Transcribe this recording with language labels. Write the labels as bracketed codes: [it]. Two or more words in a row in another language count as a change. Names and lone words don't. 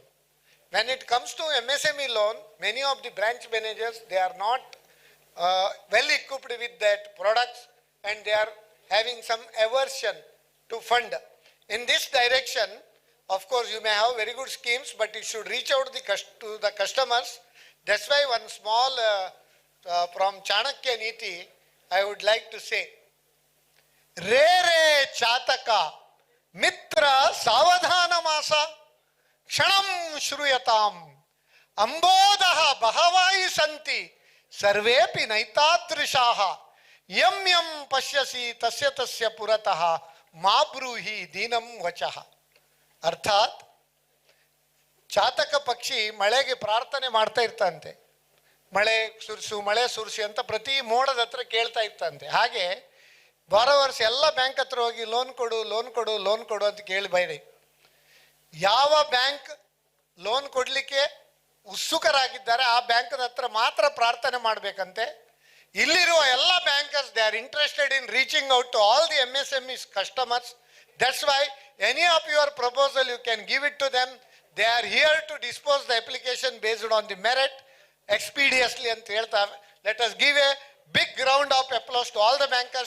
[en] When it comes to MSME loan, many of the branch managers, they are not well equipped with that products and they are having some aversion to fund. in this direction, of course, you may have very good schemes, but it should reach out to the customers. That's why one small from Chanakya Niti, I would like to say, [sa] रे रे चातक मित्र सावधान मसा क्षणं श्रूयताम् अम्भोदाः बहवः सन्ति सर्वेऽपि नैतादृशाः यं यं पश्यसि तस्य तस्य पुरतः मा ब्रूहि दीनं वचः. [kn] ಅರ್ಥಾತ್ ಚಾತಕ ಪಕ್ಷಿ ಮಳೆಗೆ ಪ್ರಾರ್ಥನೆ ಮಾಡ್ತಾ ಇರ್ತಂತೆ. ಮಳೆ ಸುರಿಸು ಅಂತ ಪ್ರತಿ ಮೋಡದ ಹತ್ರ ಕೇಳ್ತಾ ಇರ್ತಂತೆ. ಹಾಗೆ ಬಾರೋವರ್ಸ್ ಎಲ್ಲ ಬ್ಯಾಂಕ್ ಹತ್ರ ಹೋಗಿ ಲೋನ್ ಕೊಡು ಅಂತ ಕೇಳಬೇಡಿ. ಯಾವ ಬ್ಯಾಂಕ್ ಲೋನ್ ಕೊಡಲಿಕ್ಕೆ ಉತ್ಸುಕರಾಗಿದ್ದಾರೆ ಆ ಬ್ಯಾಂಕ್ನ ಹತ್ರ ಮಾತ್ರ ಪ್ರಾರ್ಥನೆ ಮಾಡಬೇಕಂತೆ. ಇಲ್ಲಿರುವ ಎಲ್ಲ [en] bankers they are interested in reaching out to all the MSMEs customers. That's why any of your proposal you can give it to them. They are here to dispose the application based on the merit expeditiously and let us give a big round of applause to all the bankers.